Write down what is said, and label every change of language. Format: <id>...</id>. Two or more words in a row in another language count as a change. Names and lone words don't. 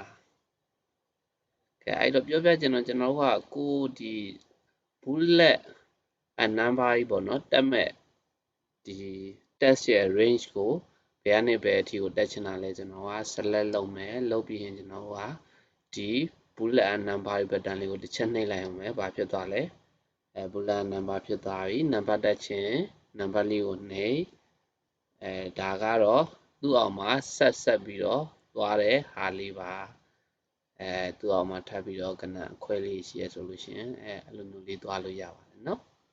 <my>ကဲအဲ့တော့ပြောပြချင်တော့ကျွန်တော်ကကိုဒီ</my> <en>bullet number</en> <my>ကြီးပေါ့နော်တက်မဲ့ဒီ text ရဲ့ range ကိုဘယ်ကနေဘ ယ်အထိကိုတက်ချင်တာလဲကျွန်တော်က select လုပ်မယ်လုပ်ပြီးရင်ကျွန်တော်ကဒီ</my> <en>bullet number button</en> <my>လေးကိုတစ်ချက်နှိပ်လိုက်အောင်မယ်ဘာဖြစ်သွားလဲ</my> <en>bullet number</en> <my>ဖြစ်သွားပြီ number တက်ချင် number လေးကိုနှိပ်ဒါကတော့သူ့အောင်မှာဆက်ပြီးတော့သွားတဲ့ဟာလေးပါသူ့အောင်မှာထပ်ပြီးတော့ကနအခွဲလေးရှိရဆိုလို့ရှိရင်အဲ့လိုမျိုးလေးသွားလို့ရပါတယ်เนาะ</my>